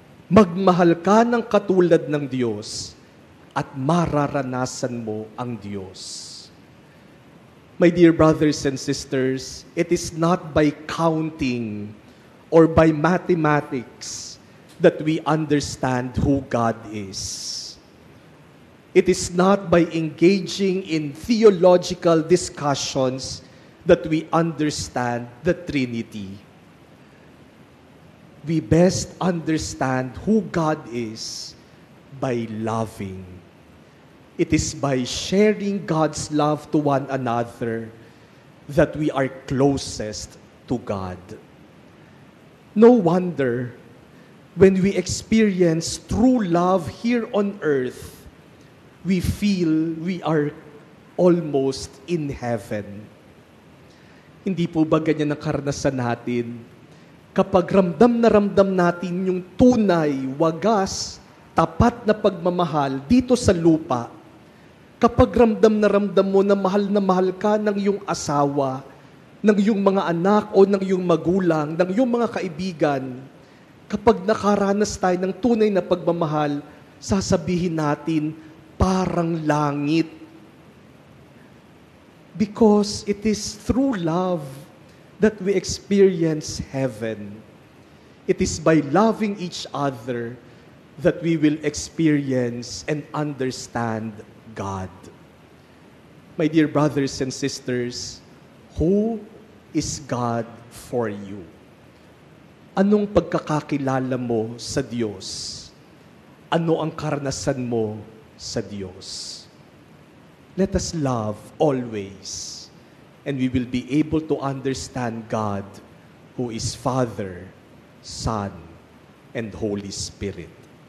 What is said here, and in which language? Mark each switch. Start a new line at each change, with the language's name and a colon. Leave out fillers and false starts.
Filipino: Magmahal ka ng katulad ng Diyos, at mararanasan mo ang Diyos.
English: My dear brothers and sisters, it is not by counting or by mathematics that we understand who God is. It is not by engaging in theological discussions that we understand the Trinity. We best understand who God is by loving. It is by sharing God's love to one another that we are closest to God. No wonder when we experience true love here on earth, we feel we are almost in heaven.
Filipino: Hindi po ba ganyan ang karanasan natin? Kapag ramdam natin yung tunay, wagas, tapat na pagmamahal dito sa lupa, kapag ramdam mo na mahal ka ng iyong asawa, ng iyong mga anak o ng iyong magulang, ng iyong mga kaibigan, kapag nakaranas tayo ng tunay na pagmamahal, sasabihin natin, parang langit.
English: Because it is through love that we experience heaven. It is by loving each other that we will experience and understand God. My dear brothers and sisters, who is God for you?
Filipino: Anong pagkakakilala mo sa Diyos? Ano ang karanasan mo sa Diyos?
English: Let us love always, and we will be able to understand God, who is Father, Son, and Holy Spirit.